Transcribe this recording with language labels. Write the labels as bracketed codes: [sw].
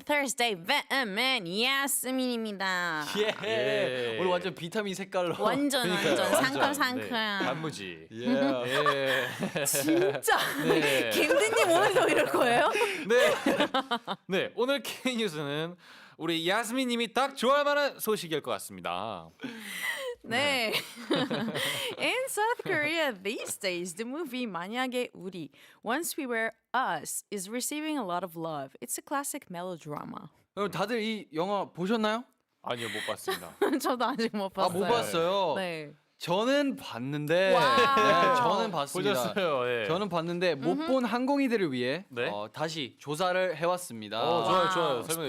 [en] Thursday Batman [ko] 야스민입니다. 예. 오늘 완전 비타민 색깔로. 완전 상큼. 네, 단무지. 예. 진짜. 네. 김드님 오늘도 이럴 거예요? 네. 네, 오늘 K뉴스는 우리 야스민님이 딱 좋아할 만한 소식일 것 같습니다. 네. [en] In South Korea these days, the movie 만약에 우리 Once We Were Us is receiving a lot of love. It's a classic melodrama. [ko] 여러분 다들 이 영화 보셨나요? 아니요, 못 봤습니다. 저도 아직 못 아, 봤어요. 못 봤어요. 네. 저는 봤는데. 와우. 저는 봤습니다. 보셨어요? 네. 저는 봤는데 못 본 항공이들을 위해 네? 다시 조사를 해왔습니다. 좋아요. 설명해